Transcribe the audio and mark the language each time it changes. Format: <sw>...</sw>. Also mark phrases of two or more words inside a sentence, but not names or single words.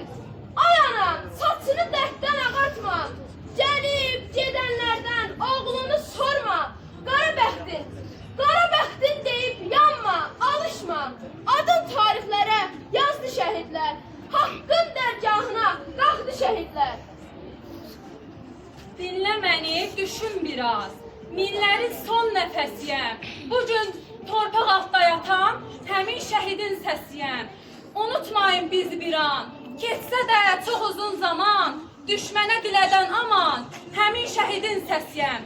<tr>Ay anam saçını dertten ağartma. Gelip gidenlerden oğlunu sorma. Kara bəxtin deyip yanma, alışma. Adın tarihlere yazdı şehitler. Hakkın dergahına kalktı şehitler.</tr> <az>Dinlə məni, düşün biraz. Minlərin son nəfəsiyəm. Bugün torpaq altda yatan həmin şəhidin səsiyəm. Unutmayın bizi bir an. Keçsə də çox uzun zaman. Düşmənə dilədən aman. Həmin şəhidin səsiyəm.</az>